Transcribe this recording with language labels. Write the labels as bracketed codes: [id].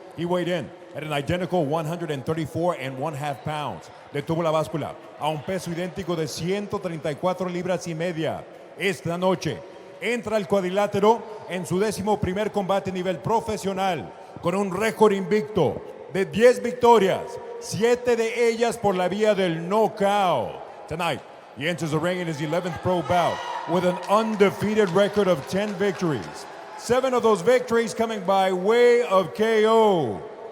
[en] He weighed in at an identical 134.5 pounds. [es] Detuvo la báscula a un peso idéntico de 134 libras y media. Esta noche entra al cuadrilátero en su 11º combate a nivel profesional, con un récord invicto de 10 victorias, 7 de ellas por la vía del knockout. [en] Tonight, he enters the ring in his 11th pro bout with an undefeated record of 10 victories. 7 of those victories coming by way of KO.